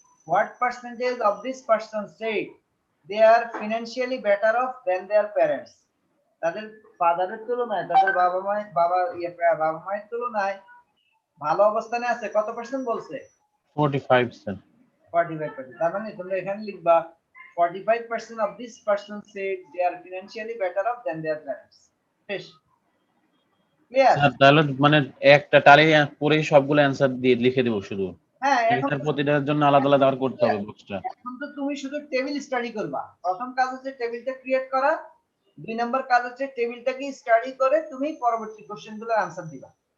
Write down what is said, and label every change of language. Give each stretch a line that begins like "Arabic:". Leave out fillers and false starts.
English: What percentage of this person said they are financially better off than their parents.
Bangla: তাদের ফাদারের তুলনায়, তাদের বাবা মায়ের তুলনায় ভালো অবস্থানে আছে, কত পার্সেন্ট বলছে? 45 স্যার। 45%। তার মানে তোমরা এখানে লিখবা
English: 45% of this person said they are financially better off than their parents.
Bangla: শেষ। ক্লিয়ার? স্যার তাহলে মানে একটা টালি পরেই সবগুলো অ্যানসার দিয়ে লিখে দেব শুধু? হ্যাঁ, নাকি এখন স্যার প্রতিটার জন্য আলাদা আলাদা আর করতে হবে বক্সটা? এখন তো তুমি শুধু টেবিল স্টাডি করবা। প্রথম কাজ হচ্ছে টেবিলটা ক্রিয়েট করা, 2 নম্বর কাজ হচ্ছে টেবিলটাকে স্টাডি করে তুমি পরবর্তী কোশ্চেনগুলোর আনসার দিবা।